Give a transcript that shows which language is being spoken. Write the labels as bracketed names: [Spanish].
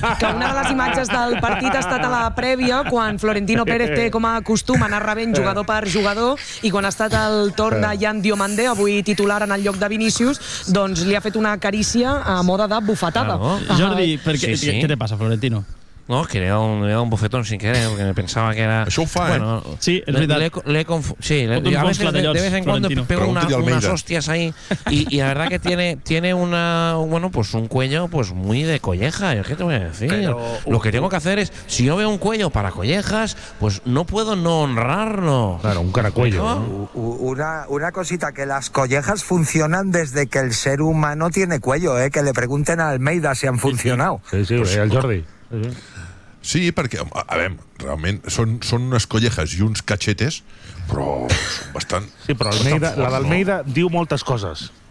[Catalan] Que una de les imatges del partit ha estat a la prèvia, quan Florentino Pérez té com a costum anar rebent jugador per jugador, i quan ha estat el torn de Jan Diomande, avui titular en el lloc de Vinicius, doncs li ha fet una carícia a moda de bufetada. Jordi, què te passa, Florentino? [Spanish] No, que le he dado un bofetón sin querer, porque me pensaba que era... [Catalan] Això ho fa, bueno, [Spanish] Sí, es verdad. De vez en cuando pego unas hostias ahí. Y la verdad que tiene una... Bueno, pues un cuello pues muy de colleja. ¿Qué te voy a decir? Pero, lo que tengo que hacer es... Si yo veo un cuello para collejas, pues no puedo no honrarlo. Claro, un caracuello, ¿no? Una cosita, que las collejas funcionan desde que el ser humano tiene cuello, ¿eh? Que le pregunten a Almeida si han funcionado. Sí, al Jordi. [Catalan] Sí, perquè, a veure, realment són unes collejas i uns cachetes, però són bastant... Sí, però la d'Almeida diu moltes coses.